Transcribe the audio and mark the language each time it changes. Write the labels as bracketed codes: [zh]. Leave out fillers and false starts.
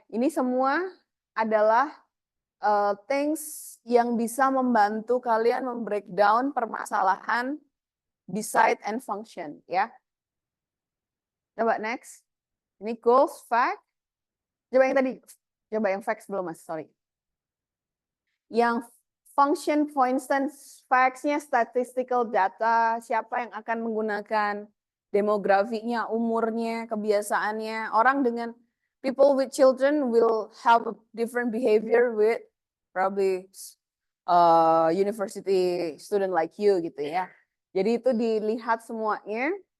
[id] Ini semua adalah things yang bisa membantu kalian membreakdown permasalahan design and function ya. Coba next. Ini goals, fact. Coba yang tadi. Coba yang facts belum, Mas. Sorry. Yang function, for instance, facts-nya statistical data, siapa yang akan menggunakan, demografinya, umurnya, kebiasaannya. Orang dengan [en] people with children will have a different behavior with probably university student like you gitu ya. [id] Jadi itu dilihat semuanya.